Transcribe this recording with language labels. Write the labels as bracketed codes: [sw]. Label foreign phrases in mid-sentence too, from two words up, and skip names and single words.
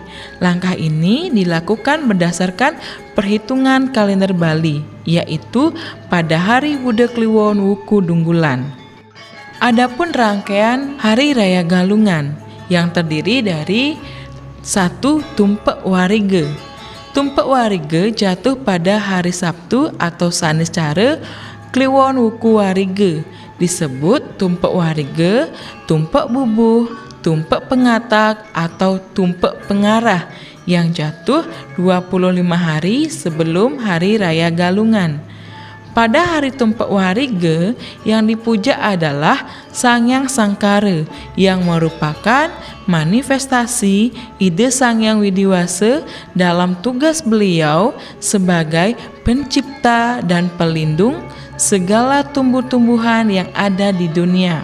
[id] Langkah ini dilakukan berdasarkan perhitungan kalender Bali, yaitu pada hari Wuda Kliwon Wuku Dunggulan. Adapun rangkaian Hari Raya Galungan yang terdiri dari 1. Tumpek Warige. Tumpek Warige jatuh pada hari Sabtu atau Saniscara Kliwon Wuku Warige, disebut tumpek warige, tumpek bubuh, tumpek pengatak atau tumpek pengarah yang jatuh 25 hari sebelum Hari Raya Galungan. Pada hari tumpek warige yang dipuja adalah Sangyang Sangkara yang merupakan manifestasi ide Sangyang Widiwasa dalam tugas beliau sebagai pencipta dan pelindung segala tumbuh-tumbuhan yang ada di dunia.